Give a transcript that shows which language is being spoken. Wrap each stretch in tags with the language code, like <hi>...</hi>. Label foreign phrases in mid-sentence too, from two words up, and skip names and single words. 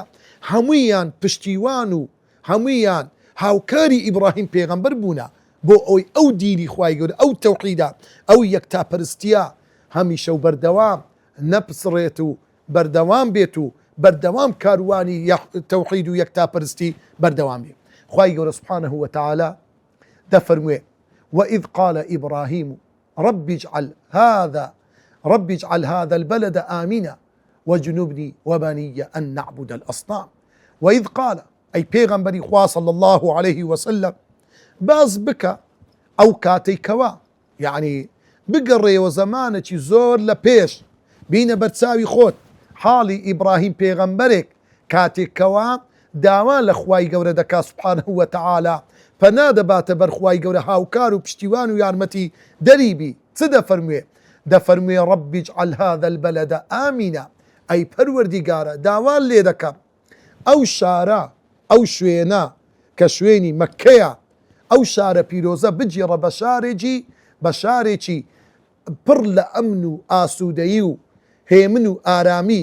<ckb>هەموویان پشتیوان و هەموویان هاوکاری ئیبراهیم پێغەمبەر بوونە بۆ ئەوەی ئەو دینی خوای گەورە، ئەو تەوحیدە، ئەو یەکتاپەرستیە هەمیشە و بەردەوام نەپسڕێت و بەردەوام بێت و بەردەوام کاروانی تەوحید و یەکتاپەرستی بەردەوام بێت. خوای گەورە</ckb> <ar>سوبحانەه وتەعالە دەفەرموێ وإذ قال إبراهيم رب اجعل هذا البلد آمنا وجنبني وبني أن نعبد الأصنام. وإذ قال أي</ar> <ckb>پیغمبری خوا</ckb> <ar>صلى الله عليه وسلم</ar> <ckb>باز بکە ئەو کاتەیکەوە، یعنی بگەڕێەوە زەمانێکی زۆر لە پێش بینە بەرچاوی خۆت حاڵی ئیبراهیم پێغەمبەرێک کاتێکەوە داوا لە خوای گەورە دەکا</ckb> <ar>سوبحانەه وتەعالە</ar> <ckb>پەنا دەباتە بەر خوای گەورە، هاوکار و پشتیوان و یارمەتی دەریبی. چ دەفەرموێ؟</ckb> <ar>دەفەرموێ رب اجعل هذا البلد آمنا،</ar> <ckb>ئەی پەروەردیگارە داوان لێ دەکەم ئەو شارە، ئەو شوێنە کە شوێنی مەککەیە، ئەو شارە پیرۆزە بجێڕە بە شارێکی پڕ لە ئەمن و ئاسوودەیی و هێمن و ئارامی.</ckb>